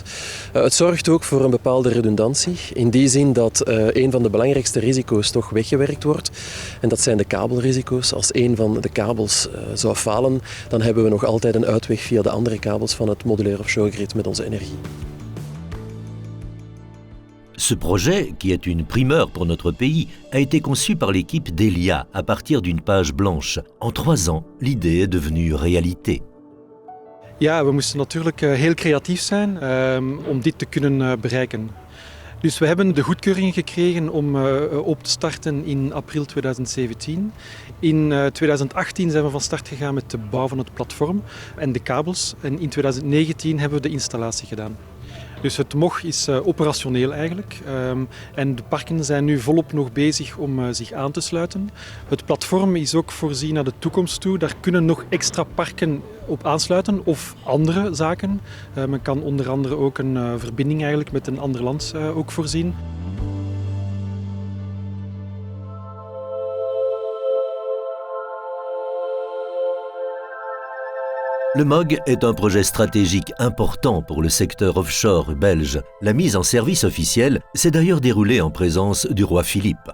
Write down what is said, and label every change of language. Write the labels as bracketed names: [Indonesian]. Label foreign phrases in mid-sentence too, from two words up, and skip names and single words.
[Dutch] Het zorgt ook voor een bepaalde redundantie. In die zin dat een van de belangrijkste risico's toch weggewerkt wordt. En dat zijn de kabelrisico's. Als een van de kabels zou falen, dan hebben we nog altijd een uitweg via de andere kabels van het modulair offshore grid met onze energie. [French] Ce projet, qui est une primeur pour notre pays, a été conçu par l'équipe d'Elia à partir d'une page blanche. En 3 ans, l'idée est devenue réalité. [Dutch] Ja, we moesten natuurlijk heel creatief zijn om dit te kunnen bereiken. Dus we hebben de goedkeuring gekregen om op te starten in april 2017. In 2018 zijn we van start gegaan met de bouw van het platform en de kabels. En in 2019 hebben we de installatie gedaan. Dus het MOG is operationeel eigenlijk en de parken zijn nu volop nog bezig om zich aan te sluiten. Het platform is ook voorzien naar de toekomst toe. Daar kunnen nog extra parken op aansluiten of andere zaken. Men kan onder andere ook een verbinding eigenlijk met een ander land ook voorzien. [French] Le MOG est un projet stratégique important pour le secteur offshore belge. La mise en service officielle s'est d'ailleurs déroulée en présence du roi Philippe.